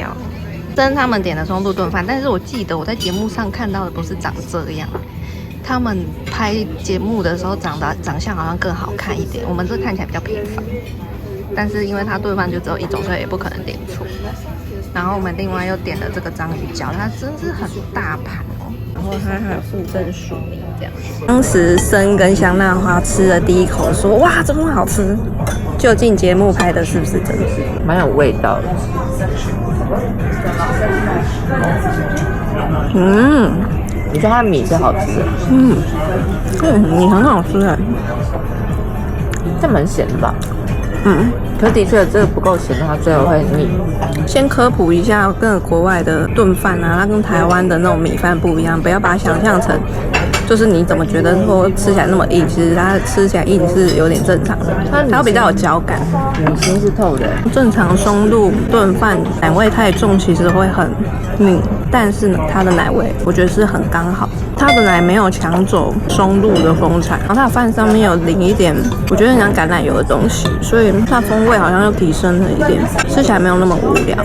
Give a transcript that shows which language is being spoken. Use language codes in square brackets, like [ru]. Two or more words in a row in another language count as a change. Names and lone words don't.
[zh] 真他們點的松露燉飯，但是我記得我在節目上看到的不是長這樣，他們拍節目的時候長相好像更好看一點，我們這看起來比較平凡。但是因為它燉飯就只有一種，所以也不可能點錯。然後我們另外又點了這個章魚腳，它真是很大盤哦。然後它還有附贈薯泥這樣。當時生跟香納花吃了第一口說，哇，這麼好吃！究竟節目拍的是不是真的？蠻有味道的。你說它米是好吃的？米很好吃哎。這蠻鹹的吧？可是的確這個不夠鹹的話，最後會膩。先科普一下，跟國外的燉飯啊，它跟台灣的那種米飯不一樣，不要把它想象成。就是你怎麼覺得說吃起來那麼硬，其實它吃起來硬是有點正常的，它比較有嚼感，米心是透的。正常松露燉飯奶味太重，其實會很膩，但是呢，它的奶味我覺得是很剛好，它的奶沒有搶走松露的風采，然後它的飯上面有淋一點，我覺得很像橄榄油的東西，所以它風味好像又提升了一點，吃起來沒有那麼無聊。